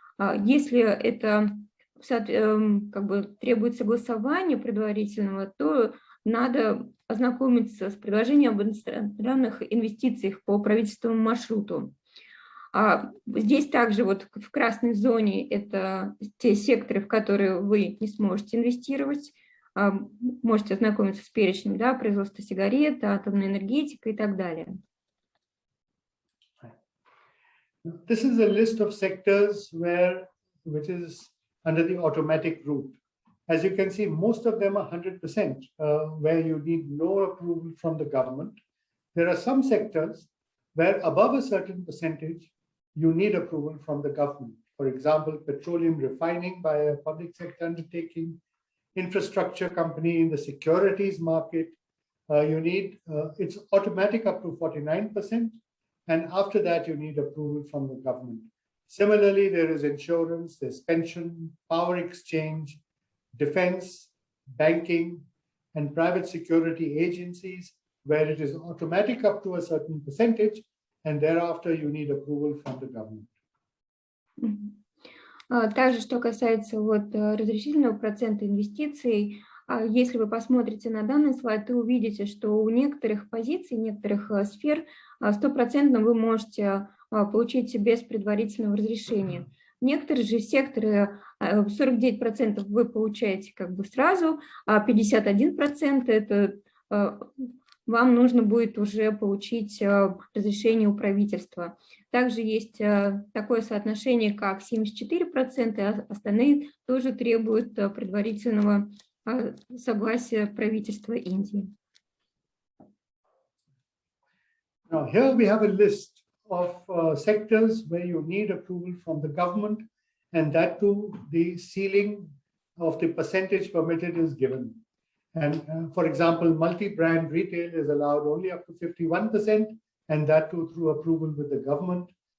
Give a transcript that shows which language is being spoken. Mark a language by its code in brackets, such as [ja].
[ru] Если это как бы требует согласования предварительного, то надо ознакомиться с предложением об иностранных инвестициях по правительственному маршруту. Здесь также вот в красной зоне это те секторы, в которые вы не сможете инвестировать. Можете ознакомиться с перечнем, да, производство сигарет, атомная энергетика и так далее. [en] This is a list of sectors which is under the automatic route. As you can see, most of them are 100%, where you need no approval from the government. There are some sectors where above a certain percentage, you need approval from the government. For example, petroleum refining by a public sector undertaking, infrastructure company in the securities market, it's automatic up to 49%. And after that, you need approval from the government. Similarly, there is insurance, there's pension, power exchange, defense, banking, and private security agencies, where it is automatic up to a certain percentage, and thereafter you need approval from the government. [ru] Также, что касается вот разрешительного процента инвестиций, Если вы посмотрите на данный слайд, то увидите, что у некоторых позиций, некоторых сфер 100% вы можете получить без предварительного разрешения. Некоторые же секторы 49% вы получаете как бы сразу, а 51% это вам нужно будет уже получить разрешение у правительства. Также есть такое соотношение, как 74%, а остальные тоже требуют предварительного согласия правительства Индии. [en] Now here we have a list of sectors where you need approval from the government, and that too the ceiling of the percentage permitted is given. And for example, multi-brand retail is allowed only up to 51%, and that too through approval with the government.